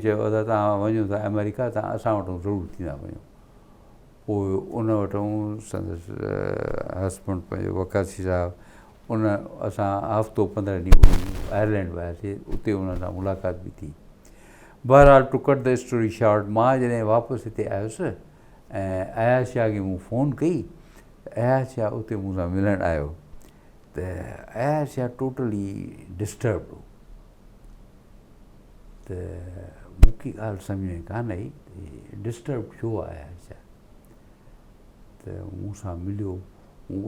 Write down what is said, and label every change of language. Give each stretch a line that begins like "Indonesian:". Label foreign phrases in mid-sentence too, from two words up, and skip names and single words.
Sindhi: चयो अदा तव्हां वञो था अमेरिका तव्हां असां वटि ज़रूरु थींदा वञो पोइ उन वटि संदसि हस्बैंड पंहिंजो वकासी साहिबु उन असां हफ़्तो 15 ॾींहं आयरलैंड वियासीं उते उन सां मुलाक़ात बि थी बहरहाल
English: to cut the story short
Sindhi: मां जॾहिं वापसि हिते आयुसि ऐं अयाज़ शाह खे मूं फ़ोन कई अयाज़ शाह उते मूं सां मिलणु आयो त अयाज़ शाह
English: totally disturbed
Sindhi: हो त मूंखे ॻाल्हि सम्झ में कान आई डिस्टर्ब छो आहे अयाज़ शाह त मूं सां मिलियो मूं